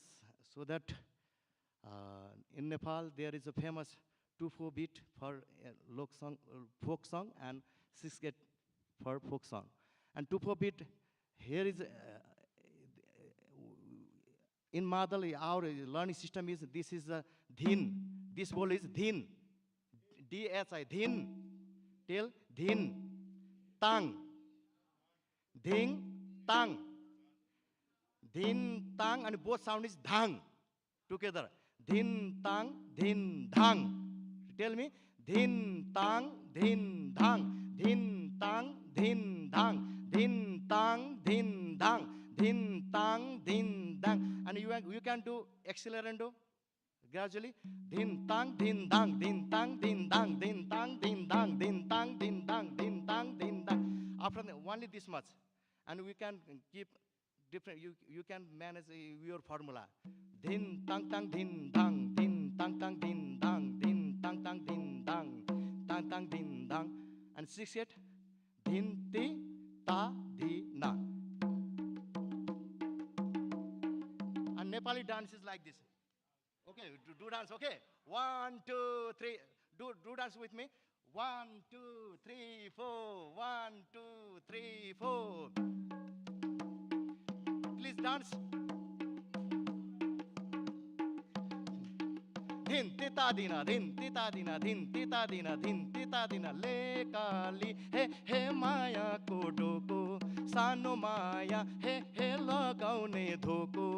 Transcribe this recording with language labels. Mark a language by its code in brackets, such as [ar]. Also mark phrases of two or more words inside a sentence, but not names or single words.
[en] So that in Nepal there is a famous 2/4 beat for folk song, and 6/8 for folk song. And 2/4 beat here is in Madal, our learning system is this is a dhin. This word is dhin, D-H-I, dhin. Till dhin, tang, ding, tang, dhin, tang, and both sound is dhang together. Dhin, tang, dhang. Tell me, dhin, tang, dhang, dhin, tang, dhang, dhin, tang, dhang, dhin, tang, dhang. And you can do accelerando gradually. Din tang, din dang, din tang, din dang, din tang, din dang, din tang, din dang, din tang, din dang. After that, only this much. And we can keep different, you can manage your formula. Din tang tang din dang, din tang tang din dang, din tang tang din dang, tang tang din dang. And 6/8, din ti ta di na. And Nepali dance is like this. Okay, do dance, okay? 1, 2, 3. Do dance with me. 1, 2, 3, 4. 1, 2, 3, 4. Please dance. Din tita dina, din tita dina, din tita dina, din tita dina. [ne] ले काली, हे माया कोदोको. सानो माया, हे लगाउने ढोको.